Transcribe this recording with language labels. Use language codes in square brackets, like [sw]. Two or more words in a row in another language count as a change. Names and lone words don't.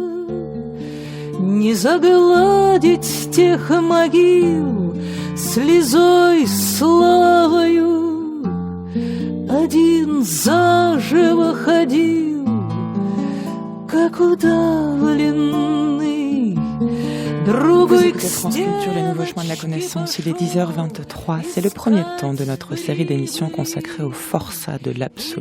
[ru] Не загладить тех могил слезой славою, один заживо ходил, как удавленный, другой к [fr] France Culture, les nouveaux chemins de la connaissance. Il est 10h23. C'est le premier temps de notre série d'émissions consacrée aux forçats de l'absolu.